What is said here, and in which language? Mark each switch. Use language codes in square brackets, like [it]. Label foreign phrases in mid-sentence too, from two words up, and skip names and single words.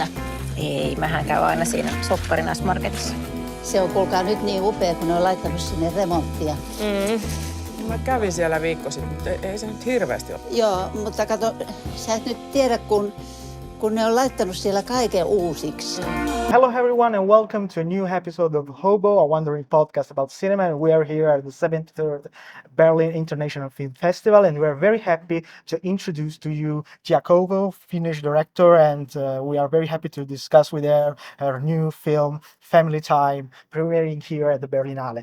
[fi] Ei, mähän käyn aina siinä Sopparinais-marketissa. Se on kuulkaa nyt niin upea, kun ne on laittanut sinne remonttia. Mä kävin siellä viikko sitten, mutta ei se nyt hirveästi ole. Joo, mutta kato, sä et nyt tiedä, kun ne on laittanut siellä kaiken uusiksi. [en] Hello everyone and welcome to a new episode of HOBO, a wandering podcast about cinema, and we are here at the 73rd Berlin International Film Festival, and we are very happy to introduce to you 𝗂𝗶𝗶𝗃, Finnish director, and we are very happy to discuss with her new film Family Time, premiering here at the Berlinale.